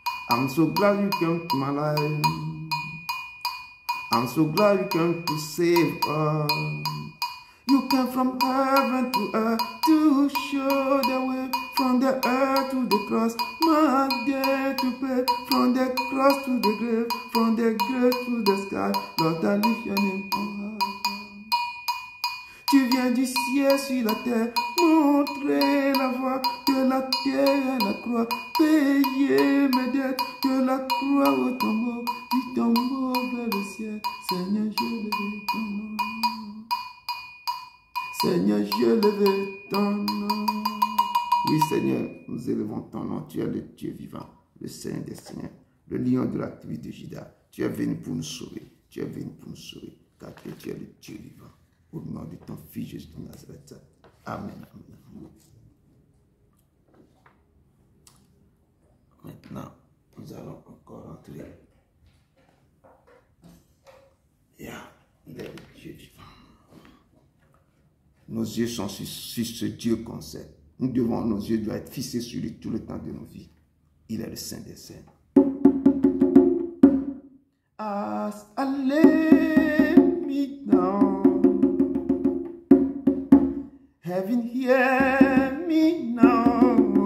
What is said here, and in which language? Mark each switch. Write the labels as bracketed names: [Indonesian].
[English] I'm so glad you came to my life. I'm so glad you came to save us. You came from heaven to earth to show the way, from the earth to the cross, my debt to pay, from the cross to the grave, from the grave to the sky. Lord, I lift your name on high. [French] Tu viens du ciel sur la terre, montrer la voie de la terre à la croix, payer mes dettes de la croix au tombeau, du tombeau vers le ciel. Seigneur, je lève ton nom. Seigneur, je lève ton nom. Oui, Seigneur, nous élevons ton nom. Tu es le Dieu vivant, le Seigneur des Seigneurs, le lion de la tribu de Juda. Tu es venu pour nous sauver. Tu es venu pour nous sauver, car tu es le Dieu vivant. Au nom de ton Fils Jésus de Nazareth. Amen. Amen. Maintenant, nous allons encore entrer. Il est le Dieu vivant. Nos yeux sont sur ce Dieu qu'on sait. Nos yeux doivent être fixés sur lui tout le temps de nos vies. Il est le Saint des Saints. [English] As I lay me down, heaven hear me now.